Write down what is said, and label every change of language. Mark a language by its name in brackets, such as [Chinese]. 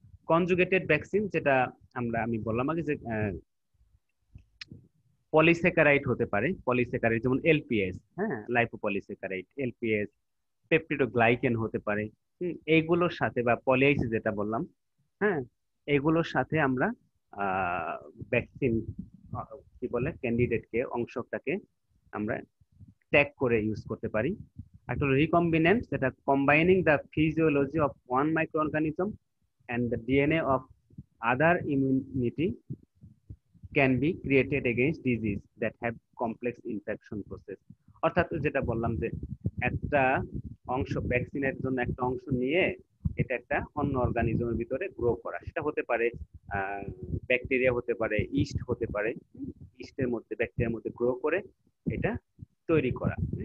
[Bangla] Conjugated vaccine, যেটা আমি বললাম আগে যে পলিস্যাকারাইড হতে পারে, পলিস্যাকারাইড যেমন এলপিএস, হ্যাঁ, লাইপোপলিস্যাকারাইড, এলপিএস, পেপটিডোগ্লাইকেন হতে পারে। এইগুলোর সাথে, বা পলিআইসি যেটা বললাম, হ্যাঁ, এগুলোর সাথে আমরা ভ্যাকসিন কি বলে ক্যান্ডিডেটকে, অংশটাকে আমরা ট্যাগ করে ইউজ করতে পারি। একটা রিকম্বিনেন্ট, যেটা [English] Combining the physiology of one microorganism and the DNA of other immunity can be created against disease that have complex infection process. [Bangla] অর্থাৎ যেটা বললাম যে একটা অংশ ভ্যাকসিনের জন্য একটা অংশ নিয়ে এটা একটা অন্য অর্গানিজমের ভিতরে গ্রো করা, সেটা হতে পারে ব্যাকটেরিয়া, হতে পারে ইস্ট, হতে পারে ইস্টের মধ্যে, ব্যাকটেরিয়ার মধ্যে গ্রো করে এটা তৈরি করা।